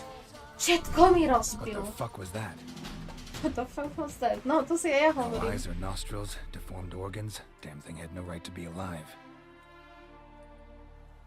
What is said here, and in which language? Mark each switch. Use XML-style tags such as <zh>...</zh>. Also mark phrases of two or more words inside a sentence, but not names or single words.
<sk>Všetko mi rozbil.</sk> <en>What the fuck was that? What the fuck was that?</en> <sk>No, to si aj ja No hovorím.</sk> <en>eyes or nostrils, deformed organs. Damn thing had no right to be alive.</en>